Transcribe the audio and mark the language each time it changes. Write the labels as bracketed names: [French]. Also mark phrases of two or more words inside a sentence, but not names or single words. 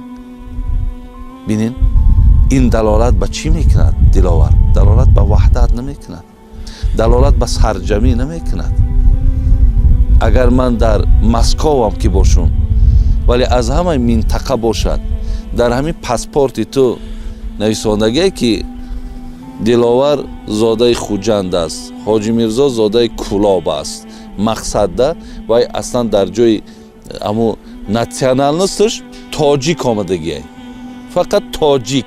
[Persian] بینین این دلالت به چی میکند دلاور؟ دلالت به وحدت نمیکند، دلالت به سرجمی نمیکند. اگر من در مسکو هم که باشم ولی از همه منطقه باشد [Tajik] дар ҳамин паспорти ту нависондагие ки диловар зодаи хуҷанд аст, ҳоҷи мирзо зодаи кулоб аст. мақсадда вай аслан дар ҷои аму натсионалносташ тоҷик омадагие, фақат тоҷик.